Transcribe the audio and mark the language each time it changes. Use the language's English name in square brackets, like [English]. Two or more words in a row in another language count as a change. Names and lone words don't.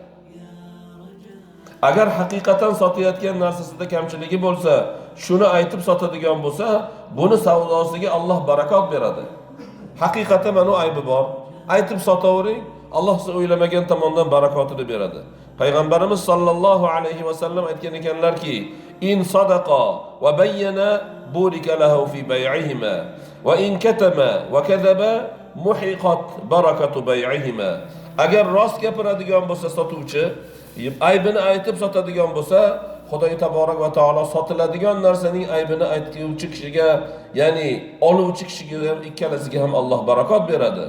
[Uzbek] Agar haqiqatan sotayotgan narsasida kamchiligi bo'lsa, shuni aytib sotadigan bo'lsa, buni savdosiga Alloh barakot beradi. Haqiqatan mana aybi bor. Aytib sotavering, Alloh siz o'ylamagan tomondan barakotini beradi. Payg'ambarimiz [Arabic] صلى الله عليه وسلم [Uzbek] aytgan ekanlarki, [Arabic] إن صدقا وبينا بورك لهما في بيعهما وإن كتما وكذبا محقت بركة بيعهما. [Uzbek] Agar rost gapiradigan bo'lsa sotuvchi, aybini aytib sotadigan bo'lsa, Xudoy [Arabic] تبارك وتعالى [Uzbek] sotiladigan narsaning aybini aytuvchi kishiga, ya'ni oluvchi kishiga ham ikkalasiga ham Alloh barakot beradi.